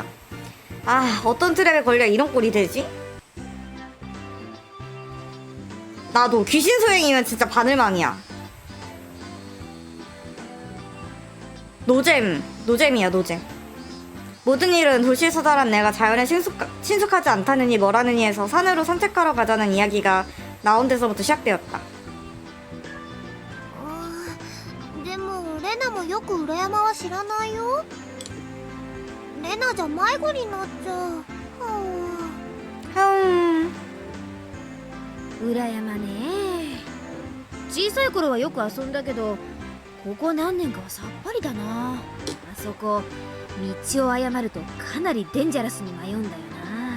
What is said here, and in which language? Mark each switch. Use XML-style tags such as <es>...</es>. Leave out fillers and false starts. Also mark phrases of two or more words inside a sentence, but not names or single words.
<ko>아, 어떤 트랩에 걸려 이런 꼴이 되지? 나도 귀신 소행이면 진짜 바늘망이야. 노잼이야, 노잼. 모든 일은 도시에서 자란 내가 자연에 친숙하지 않다느니 뭐라느니 해서 산으로 산책하러 가자는 이야기가 나온 데서부터 시작되었다.</ko> <ja>でもレナもよく裏山は知らないよ。レナじゃ迷子になっちゃう。裏山ね。小さい頃はよく遊んだけどここ何年かはさっぱりだな。あそこ道を誤るとかなりデンジャラスに迷うんだよな。</ja>